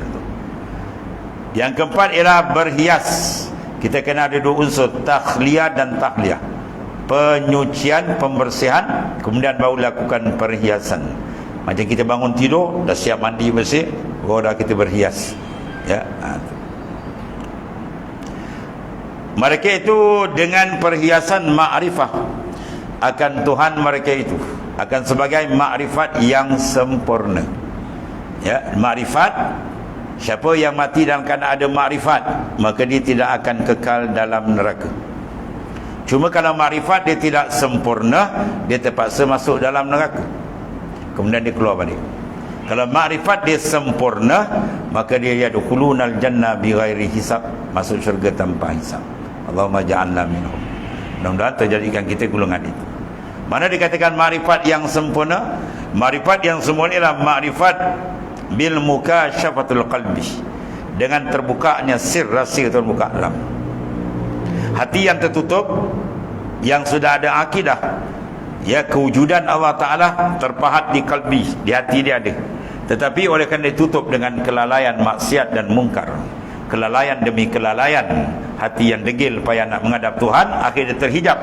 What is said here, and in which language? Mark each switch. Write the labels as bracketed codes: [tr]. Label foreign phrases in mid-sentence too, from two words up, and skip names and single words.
[ms] Yang keempat ialah berhias. Kita kena ada 2 unsur, takhliyah dan tahliyah. Penyucian, pembersihan, kemudian baru lakukan perhiasan. Macam kita bangun tidur, dah siap mandi bersih, baru dah kita berhias. Ya. Mereka itu dengan perhiasan ma'rifah akan Tuhan mereka itu, akan sebagai ma'rifat yang sempurna. Ya, ma'rifat, siapa yang mati dalam keadaan ada ma'rifat, maka dia tidak akan kekal dalam neraka. Cuma kalau ma'rifat dia tidak sempurna, dia terpaksa masuk dalam neraka, kemudian dia keluar balik. Kalau ma'rifat dia sempurna, maka dia [ar] يدخلون الجنة بغير حساب, [ms] masuk syurga tanpa hisab. [ar] اللهم اجعلنا منهم. [ms] Mudah-mudahan terjadikan kita golongan itu. Mana dikatakan ma'rifat yang sempurna? Ma'rifat yang sempurna ialah ma'rifat [ar] بالمكاشفة القلب, [ms] dengan terbukanya sir, rahsia terbuka dalam hati yang tertutup, yang sudah ada akidah, ya, kewujudan Allah Ta'ala terpahat di kalbi, di hati dia ada, tetapi oleh kerana ditutup dengan kelalaian maksiat dan mungkar, kelalaian demi kelalaian, hati yang degil payah nak menghadap Tuhan, akhirnya terhijab.